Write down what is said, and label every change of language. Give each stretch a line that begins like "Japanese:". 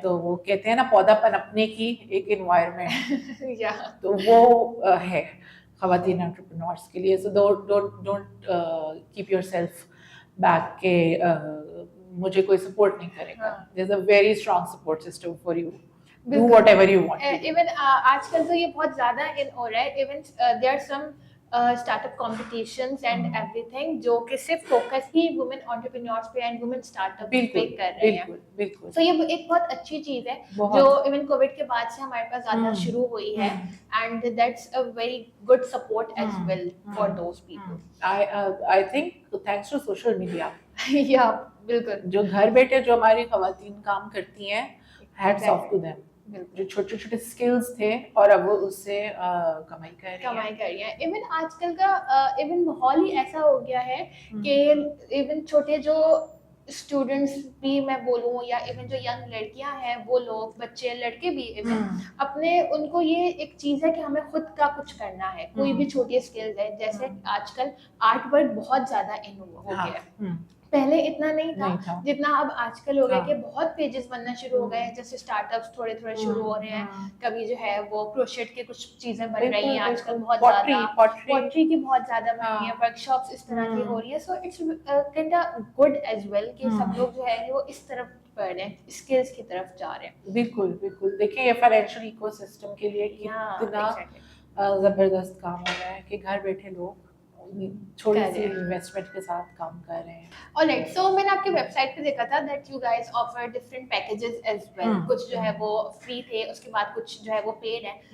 Urdu: تو وہ کہتے ہیں نا پودا پنپنے کی ایک انوائرمنٹ تو وہ ہے خواتین انٹرپرینورس کے لیے.
English: so don't keep yourself back
Urdu: کہ مجھے کوئی سپورٹ نہیں کرے گا.
English: There is a very strong support system for you. Do whatever you want.
Urdu: Even آج کل تو یہ بہت زیادہ ان ہو رہا ہے.
English: Even there are some startup competitions and everything
Urdu: جو کہ صرف فوکس ہی
English: women entrepreneurs پہ and women startup پہ کر رہے ہیں.
Urdu: بالکل. So یہ ایک بہت اچھی چیز ہے جو even کووڈ کے بعد سے ہمارے پاس زیادہ شروع ہوئی ہے
English: and that's a very good support as well for those people. I think thanks to social media. Yeah,
Urdu: بالکل. جو گھر بیٹھے جو ہماری خواتین کام کرتی ہیں
English: hats off to them.
Urdu: جو چھوٹے چھوٹے اسکلز تھے اور اب وہ اس سے کمائی کر رہی ہیں. ایون آج کل کا ایون ماحول ہی ایسا ہو گیا ہے کہ ایون چھوٹے جو اسٹوڈنٹس بھی میں بولوں یا ایون جو ینگ لڑکیاں ہیں وہ لوگ بچے لڑکے بھی ایون اپنے ان کو یہ ایک چیز ہے کہ ہمیں خود کا کچھ کرنا ہے. کوئی بھی چھوٹی اسکلز ہے جیسے آج کل آرٹ ورک بہت زیادہ ان ہو گیا ہے. پہلے اتنا نہیں تھا جتنا اب آج کل ہو گیا کہ بہت پیجز بننا شروع ہو گئے ہیں. جیسے اسٹارٹ اپس تھوڑے تھوڑے شروع ہو رہے ہیں. کبھی جو ہے وہ کروشیٹ کے کچھ چیزیں بن رہی ہیں آج کل بہت زیادہ, پوٹری کی بہت زیادہ بن رہی ہیں, ورک شاپس اس طرح کی ہو رہی ہے.
English: so it's kind of good as well
Urdu: کہ سب لوگ جو ہے وہ اس طرف بڑھ رہے ہیں, اسکلز کی طرف جا رہے ہیں. بالکل بالکل. دیکھیں یہ فائنینشیل ایکو سسٹم کے لیے کتنا زبردست کام ہو رہا ہے کہ گھر بیٹھے لوگ چھوٹی سی انویسٹمنٹ کے ساتھ کام کر رہے ہیں.
English: Alright, so
Urdu: میں نے آپ کی ویب سائٹ پہ دیکھا تھا
English: that you guys offer different packages as well.
Urdu: کچھ جو ہے وہ فری تھے, اس کے بعد کچھ جو ہے وہ paid ہیں.